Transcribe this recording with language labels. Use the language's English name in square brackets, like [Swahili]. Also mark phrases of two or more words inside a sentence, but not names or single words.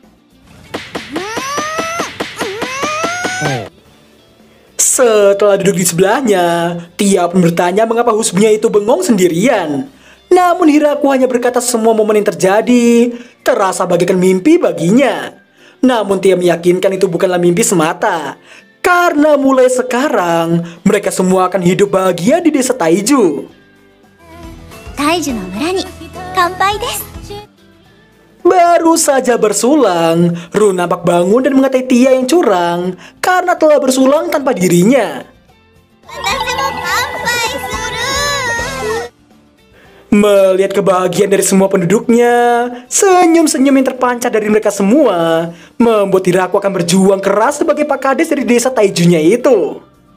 [Indonesian] Setelah duduk di sebelahnya, Tia pun bertanya mengapa husbunya itu bengong sendirian. Namun Hiraku hanya berkata semua momen yang terjadi terasa bagaikan mimpi baginya. Namun Tia meyakinkan itu bukanlah mimpi semata. Karena mulai sekarang, mereka semua akan hidup bahagia di desa Taiju. [Japanese] タイジュの村に乾杯です. [Indonesian] Baru saja bersulang, Ru nampak bangun dan mengatai Tia yang curang karena telah bersulang tanpa dirinya. Melihat kebahagiaan dari semua penduduknya, senyum-senyum yang terpancar dari mereka semua membuat Hiraku akan berjuang keras sebagai Pakades dari desa Taijunya itu.